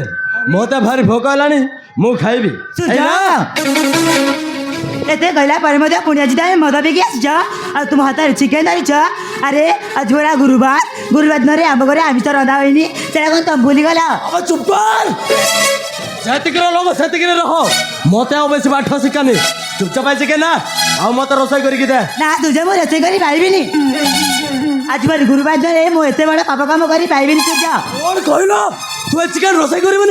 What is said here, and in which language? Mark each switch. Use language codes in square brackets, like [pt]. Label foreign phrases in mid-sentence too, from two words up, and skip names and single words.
[or] ମୋତେ ଭାରି ଭୋକ ହେଲାଣି ମୁଁ ଖାଇବି। ଏଇ ନା। ଏତେ କହିଲା ପରେ ମଧ୍ୟ ପୁଣି ଆଜି ତମେ ମଦ ପିଇକି ଆସିଛ ଆଉ ତୁମ ହାତରେ ଚିକେନ ଧରିଛ। ଆରେ ଆଜି ପରା ଗୁରୁବାର ଦିନରେ ଆମ ଘରେ ଆମିଷ ରନ୍ଧା ହୋଇନି। ସେଟା କ'ଣ ତମେ ଭୁଲିଗଲ? [hi] अब चुप कर। [or] ସେତିକିରେ ଲୋକ ସେତିକିରେ ରହ। ମୋତେ ଆଉ ବେଶୀ ପାଠ ଶିଖାନି। ଚୁପଚାପ ଚିକେନ ନା ଆଉ ମୋତେ ରୋଷେଇ କରିକି ଦେ। ନା ତୁझे ମୁଁ ରୋଷେଇ କରି ପାରିବିନି। ଆଜି ପରି ଗୁରୁବାର ଦିନରେ ମୁଁ ଏତେ ବଡ଼ ପାପ କାମ କରି ପାରିବିନି ସୂର୍ଯ୍ୟ। କ'ଣ କହିଲ? ତୁ ଏ ଚିକେନ ରୋଷେଇ କରିବୁନି?